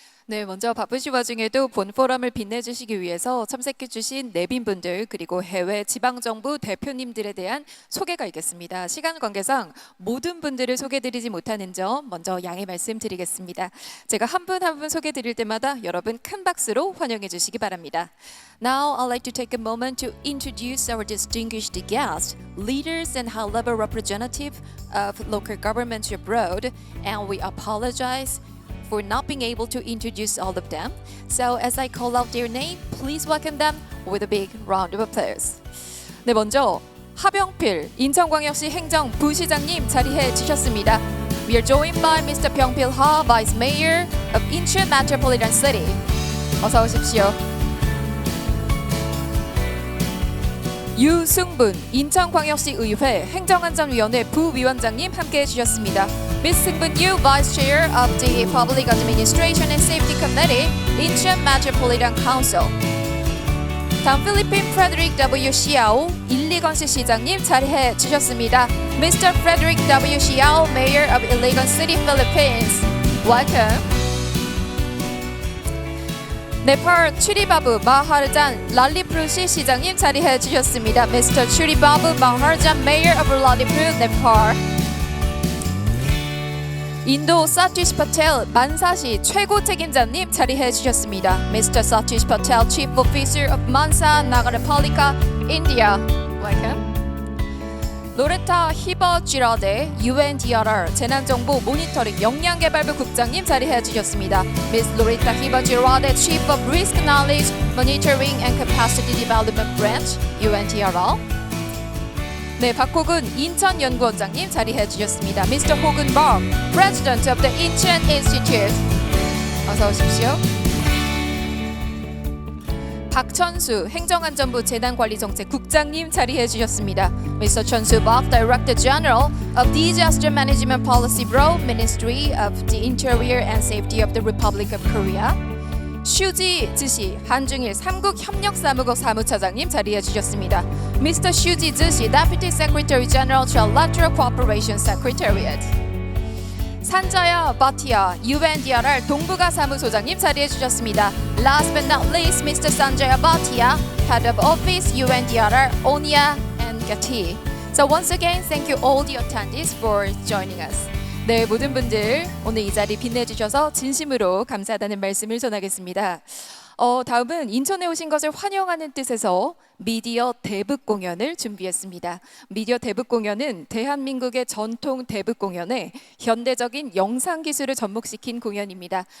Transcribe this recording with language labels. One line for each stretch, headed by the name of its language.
Korean: 네, 먼저 바쁘신 와중에도 본 포럼을 빛내주시기 위해서 참석해주신 내빈분들 그리고 해외 지방정부 대표님들에 대한 소개가 있겠습니다. 시간 관계상 모든 분들을 소개드리지 못하는 점 먼저 양해 말씀드리겠습니다. 제가 한 분 한 분 소개드릴 때마다 여러분 큰 박수로 환영해 주시기 바랍니다.
English: Now I'd like to take a moment to introduce our distinguished guests, leaders and high-level representatives of local governments abroad, and we apologize for not being able to introduce all of them. So as I call out their name, please welcome them with a big round of applause.
Korean: 네, 먼저 하병필 인천광역시 행정부시장님 자리해 주셨습니다.
English: We are joined by Mr. Byung-pil Ha, Vice Mayor of Incheon Metropolitan City.
Korean: 어서 오십시오. 유승분 인천광역시 의회 행정안전위원회 부위원장님 함께해 주셨습니다.
English: Ms. Seung-bun Yoo, Vice Chair of the Public Administration and Safety Committee, Incheon Metropolitan Council.
Korean: 다음 필리핀 Frederick W. Xiao, 일리건시 시장님 자리해 주셨습니다.
English: Mr. Frederick W. Xiao, Mayor of Iligan City, Philippines. Welcome.
Korean: 네팔 추리바부 마하르잔 랄리프루시 시장님 자리해 주셨습니다.
English: Mr. 추리바부 마하르잔 Mayor of Lalitpur, 네팔.
Korean: 인도 사티시 파텔 만사시 최고 책임자님 자리해 주셨습니다.
English: Mr. 사티시 파텔 Chief Officer of Mansa Nagarpalika, India. Welcome.
Korean: 로레타 히버 쥐라데 UNDRR 재난정보 모니터링 역량개발부 국장님 자리해 주셨습니다.
English: Ms. 로레타 히버 쥐라데 Chief of Risk Knowledge Monitoring and Capacity Development Branch, UNDRR.
Korean: 네, 박호근 인천연구원장님 자리해 주셨습니다.
English: Mr. 호근 박, President of the Incheon Institute.
Korean: 어서 오십시오. 박천수 행정안전부 재난관리정책국장님 자리해 주셨습니다.
English: Mr. 천수 박, Director General of Disaster Management Policy Bureau, Ministry of the Interior and Safety of the Republic of Korea.
Korean: 슈지 즈시 한중일 3국 협력사무국 사무차장님 자리해 주셨습니다.
English: Mr. 슈지 즈시 Deputy Secretary General Trilateral Cooperation Secretariat.
Korean: 산자야 바티아 UNDRR 동북아 사무소장님 자리해 주셨습니다.
English: Last but not least, Mr. Sanjaya Bhatia, Head of Office UNDRR Onia and Gati. So once again, thank you all the attendees for joining us.
Korean: 네, 모든 분들 오늘 이 자리 빛내주셔서 진심으로 감사하다는 말씀을 전하겠습니다. 다음은 인천에 오신 것을 환영하는 뜻에서 미디어 대북 공연을 준비했습니다. 미디어 대북 공연은 대한민국의 전통 대북 공연에 현대적인 영상 기술을 접목시킨 공연입니다.